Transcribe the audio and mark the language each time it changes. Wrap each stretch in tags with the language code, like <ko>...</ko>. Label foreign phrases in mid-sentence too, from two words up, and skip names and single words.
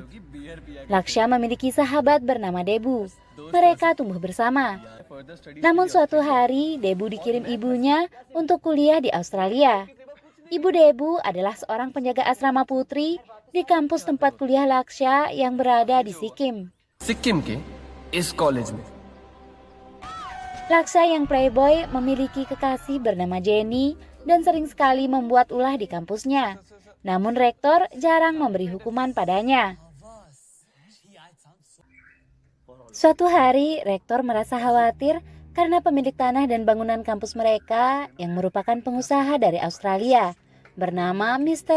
<id>Laksha memiliki sahabat bernama Debu. Mereka tumbuh bersama. Namun suatu hari, Debu dikirim ibunya untuk kuliah di Australia. Ibu Debu adalah seorang penjaga asrama putri di kampus tempat kuliah Laksha yang berada di Sikkim.</id> <hi>सिक्किम के इस कॉलेज में</hi> <id>Laksha yang playboy memiliki kekasih bernama Jenny dan sering sekali membuat ulah di kampusnya. Namun rektor jarang memberi hukuman padanya. Suatu hari, rektor merasa khawatir karena pemilik tanah dan bangunan kampus mereka yang merupakan pengusaha dari Australia bernama Mr.</id>